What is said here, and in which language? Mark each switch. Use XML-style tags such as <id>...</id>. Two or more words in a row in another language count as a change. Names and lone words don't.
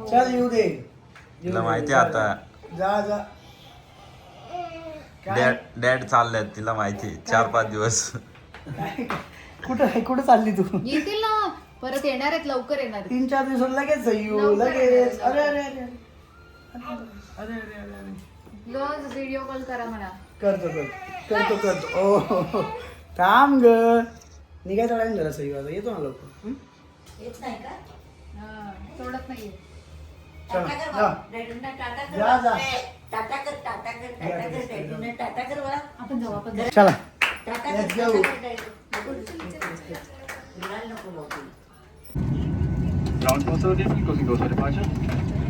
<mr>चल येऊ दे तिला माहिती आहे आता जा जा काय डॅड चाललाय तिला माहिती आहे 4-5 दिवस कुठं चालली तू येतील ना परत येणार आहेत लवकर येणार आहेत. 3-4 दिवसात लगेच सय्यू लवकर लगेच येणार, अरे अरे अरे अरे अरे अरे अरे रोज</mr> <en>video call</en> <mr>करा म्हणा. करतो ओ थांब ग निघायचा टाइम झाला सय्यू आता येतो ना लवकर येत नाही का हा, सोडत नाहीये. चला टाटा कर जा. बा. डॅडींना टाटा कर जा, जा. बा. टाटा कर टाटा कर टाटा कर डॅडींना टाटा कर बा. आपण जाऊ आपण जाऊ. चला टाटा</mr> <en>Let's</en> <mr>कर</mr> <en>go.</en> <mr>टाटा कर डॅडी. नको.</mr> <en>Ground water, closing doors for departure.</en>